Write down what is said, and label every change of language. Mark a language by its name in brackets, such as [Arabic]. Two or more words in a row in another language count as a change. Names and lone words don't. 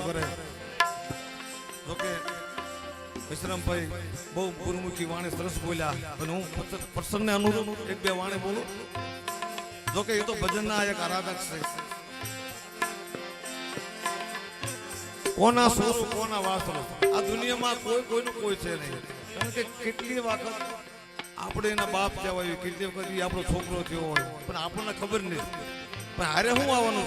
[Gujarati] કરે જો કે વિશ્રામ ભાઈ બહુ ગુરુમુખી વાણી સરસ બોલ્યા હું પ્રસન્ન અનુરૂપ એક બે વાણી બોલું જો કે યે તો ભજન ના એક આરાધક સે કોના સોરું કોના વાસરું આ દુનિયામાં કોઈ કોઈનું કોઈ છે નહીં. કારણ કે કેટલી વખત આપણે એના બાપ કહેવાય, કેટલી વખત ઈ આપણો છોકરો થયો હોય પણ આપણને ખબર નહીં. પણ હારે શું આવવાનું?